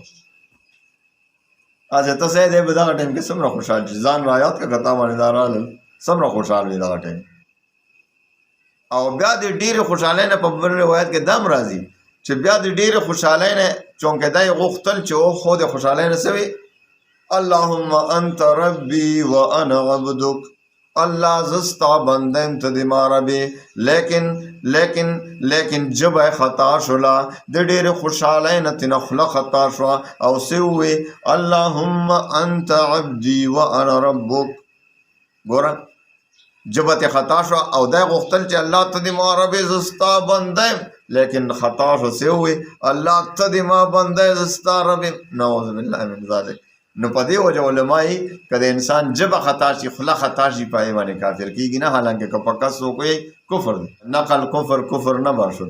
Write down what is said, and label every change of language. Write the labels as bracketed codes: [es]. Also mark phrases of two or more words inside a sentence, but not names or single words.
[ps] اچھا ته سړی دی به دغه ټایم کې څومره خوشحال شي، ځان را یاد کړه که تا باندې دا رالل څومره خوشحال وي دغه ټایم. او بیا د ډېرې خوشحالۍ نه په بل روایت کې دم راځي چې بیا د ډېرې خوشحالۍ نه چونکې دا یې غوښتل چې خو د خوشحالۍ نه څه وي، [ar] اللهم انت ربي وانا عبدک، [ps] الله زه ستا بنده یم ته د ما ربې. لیکن ژبه یې خطا شوله، د ډېرې خوشحالۍ نه تېنه خوله خطا شوه او څه ووې [ar] اللهم انت عبدي وانا ربک. [ps] ګوره ژبه تې خطا شوه او دا یې غوښتل چې الله ته د ما ربې زه ستا بنده یم، لیکن خطا شو څه ووې الله ته د ما بنده یې زه ستا رب یم. [ar] نعوذ بالله من ذلک. [ps] نو په دې وجه علمایي که د انسان ژبه خطا شي، خوله خطا شي، په هغې باندې کافر کېږي نه، حالانکه که په کس وکړي کفر دی، [fa] نقل کفر نه باشد.